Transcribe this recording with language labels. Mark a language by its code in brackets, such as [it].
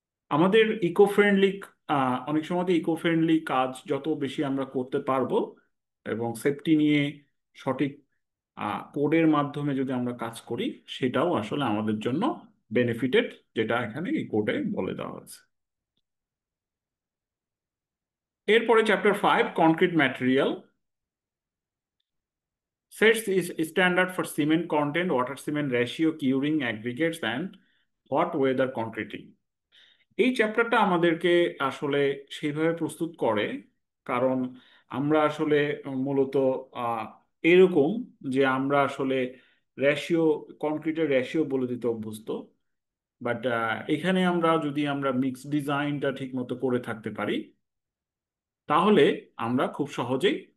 [bn] আমাদের eco friendly অনেক সময় ইকো ফ্রেন্ডলি কাজ যত বেশি আমরা করতে পারবো এবং সেফটি নিয়ে সঠিক কোডের মাধ্যমে যদি আমরা কাজ করি সেটাও আসলে আমাদের জন্য বেনিফিটেড, যেটা এখানে এই কোডে বলে দেওয়া হয়েছে। [en] এরপরে chapter 5, concrete material, sets is standard for cement content, water cement ratio, curing, aggregates and hot weather concreting. [bn] এই চ্যাপ্টারটা আমাদেরকে আসলে সেইভাবে প্রস্তুত করে কারণ আমরা আসলে মূলত এরকম যে আমরা আসলে রেশিও, কনক্রিটের রেশিও বলে দিতে অভ্যস্ত, বাট এখানে যদি আমরা মিক্স ডিজাইনটা ঠিক মতো করে থাকতে পারি তাহলে আমরা খুব সহজেই